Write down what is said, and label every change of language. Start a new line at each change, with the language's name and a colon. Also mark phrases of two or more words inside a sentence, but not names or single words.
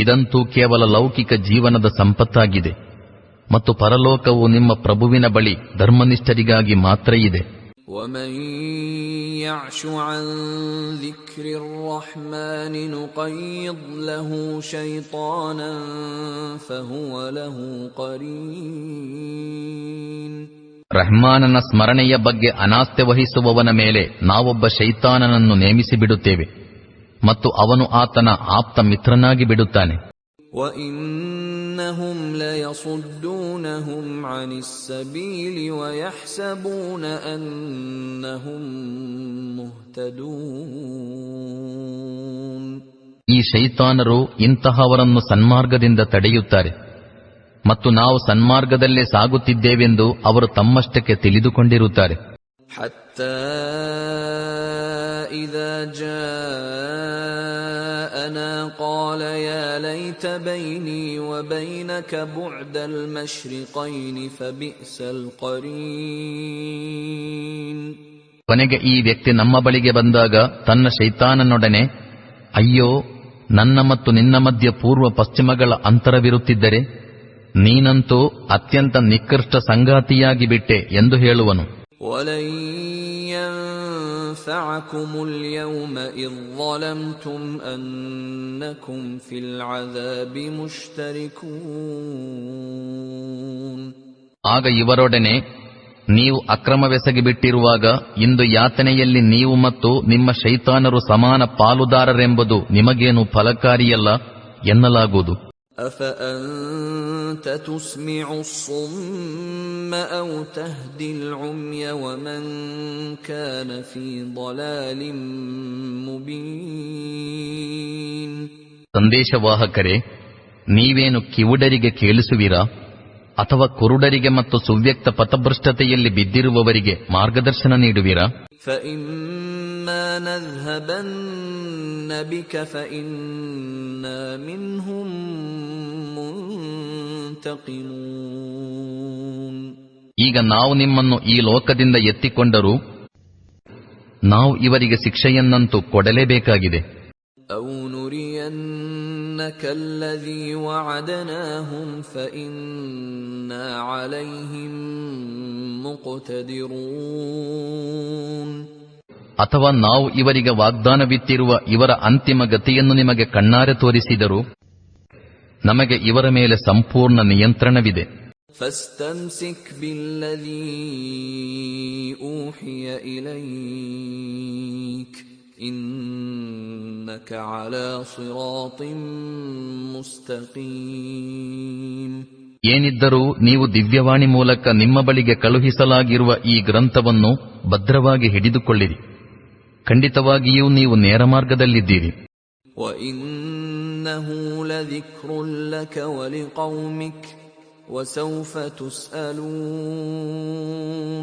Kannada: ಇದಂತೂ ಕೇವಲ ಲೌಕಿಕ ಜೀವನದ ಸಂಪತ್ತಾಗಿದೆ ಮತ್ತು ಪರಲೋಕವು ನಿಮ್ಮ ಪ್ರಭುವಿನ ಬಳಿ ಧರ್ಮನಿಷ್ಠರಿಗಾಗಿ ಮಾತ್ರ ಇದೆ.
Arabic: وَمَن يَعْشُ عَن ذِكْرِ الرَّحْمَنِ نُقَيِّضْ لَهُ شَيْطَانًا فَهُوَ لَهُ قَرِينٌ.
Kannada: ರಹ್ಮಾನನ ಸ್ಮರಣೆಯ ಬಗ್ಗೆ ಅನಾಸ್ಥೆ ವಹಿಸುವವನ ಮೇಲೆ ನಾವೊಬ್ಬ ಶೈತಾನನನ್ನು ನೇಮಿಸಿಬಿಡುತ್ತೇವೆ ಮತ್ತು ಅವನು ಆತನ ಆಪ್ತ ಮಿತ್ರನಾಗಿ ಬಿಡುತ್ತಾನೆ.
Arabic: وَإِنَّهُمْ لَيَصُدُّونَهُمْ عَنِ السَّبِيلِ وَيَحْسَبُونَ أَنَّهُمْ مُهْتَدُونَ.
Kannada: ಈ ಶೈತಾನರು ಇಂತಹವರನ್ನು ಸನ್ಮಾರ್ಗದಿಂದ ತಡೆಯುತ್ತಾರೆ ಮತ್ತು ನಾವು ಸನ್ಮಾರ್ಗದಲ್ಲೇ ಸಾಗುತ್ತಿದ್ದೇವೆಂದು ಅವರು ತಮ್ಮಷ್ಟಕ್ಕೆ ತಿಳಿದುಕೊಂಡಿರುತ್ತಾರೆ.
Arabic: حَتَّى إِذَا جَاءَنَا قَالَ يَا لَيْتَ بَيْنِي وَبَيْنَكَ بُعْدَ الْمَشْرِقَيْنِ فَبِئْسَ الْقَرِينُ.
Kannada: ಕೊನೆಗೆ ಈ ವ್ಯಕ್ತಿ ನಮ್ಮ ಬಳಿಗೆ ಬಂದಾಗ ತನ್ನ ಶೈತಾನನೊಡನೆ, ಅಯ್ಯೋ, ನನ್ನ ಮತ್ತು ನಿನ್ನ ಮಧ್ಯ ಪೂರ್ವ ಪಶ್ಚಿಮಗಳ ಅಂತರವಿರುತ್ತಿದ್ದರೆ ನೀನಂತೂ ಅತ್ಯಂತ ನಿಕೃಷ್ಟ ಸಂಗಾತಿಯಾಗಿ ಬಿಟ್ಟೆ ಎಂದು ಹೇಳುವನು.
Arabic: وَلَن يَنفَعَكُمُ الْيَوْمَ إِذ ظَّلَمْتُمْ أَنَّكُمْ فِي الْعَذَابِ مُشْتَرِكُونَ.
Kannada: ಆಗ ಇವರೊಡನೆ, ನೀವು ಅಕ್ರಮವೆಸಗಿಬಿಟ್ಟಿರುವಾಗ ಇಂದು ಯಾತನೆಯಲ್ಲಿ ನೀವು ಮತ್ತು ನಿಮ್ಮ ಶೈತಾನರು ಸಮಾನ ಪಾಲುದಾರರೆಂಬುದು ನಿಮಗೇನು ಫಲಕಾರಿಯಲ್ಲ ಎನ್ನಲಾಗುವುದು.
Arabic: أَفَأَنْتَ تُسْمِعُ الصُّمَّ أَوْ تَهْدِي الْعُمْيَ وَمَنْ كَانَ فِي ضَلَالٍ مُبِينٍ.
Kannada: ಸಂದೇಶವಾಹಕರೇ, ನೀವೇನು ಕಿವುಡರಿಗೆ ಕೇಳಿಸುವಿರಾ ಅಥವಾ ಕುರುಡರಿಗೆ ಮತ್ತು ಸುವ್ಯಕ್ತ ಪಥಭ್ರಷ್ಟತೆಯಲ್ಲಿ ಬಿದ್ದಿರುವವರಿಗೆ ಮಾರ್ಗದರ್ಶನ ನೀಡುವಿರಾ?
Arabic: فَإِمَّا نَذْهَبَنَّ بِكَ فَإِنَّا مِنْهُمْ مُنْتَقِمُونَ.
Kannada: ಈಗ ನಾವು ನಿಮ್ಮನ್ನು ಈ ಲೋಕದಿಂದ ಎತ್ತಿಕೊಂಡರೂ ನಾವು ಇವರಿಗೆ ಶಿಕ್ಷೆಯನ್ನಂತೂ ಕೊಡಲೇಬೇಕಾಗಿದೆ.
Arabic: أَوْ نُرِيَنَّكَ الَّذِي وَعَدْنَاهُمْ فَإِنَّا عَلَيْهِمْ مُقْتَدِرُونَ.
Kannada: ಅಥವಾ ನಾವು ಇವರಿಗೆ ವಾಗ್ದಾನವಿತ್ತಿರುವ ಇವರ ಅಂತಿಮ ಗತಿಯನ್ನು ನಿಮಗೆ ಕಣ್ಣಾರೆ ತೋರಿಸಿದರೂ ನಮಗೆ ಇವರ ಮೇಲೆ ಸಂಪೂರ್ಣ ನಿಯಂತ್ರಣವಿದೆ.
Arabic: فَاسْتَمْسِكْ بِالَّذِي أُوحِيَ إِلَيْكَ إِنَّكَ عَلَى صِرَاطٍ مُسْتَقِيمٍ.
Kannada: ಏನಿದ್ದರೂ ನೀವು ದಿವ್ಯವಾಣಿ ಮೂಲಕ ನಿಮ್ಮ ಬಳಿಗೆ ಕಳುಹಿಸಲಾಗಿರುವ ಈ ಗ್ರಂಥವನ್ನು ಭದ್ರವಾಗಿ ಹಿಡಿದುಕೊಳ್ಳಿರಿ. ಖಂಡಿತವಾಗಿಯೂ ನೀವು ನೇರ ಮಾರ್ಗದಲ್ಲಿದ್ದೀರಿ.
Arabic: وَإِنَّهُ لَذِكْرٌ لَكَ وَلِقَوْمِكَ وَسَوْفَ تُسْأَلُونَ.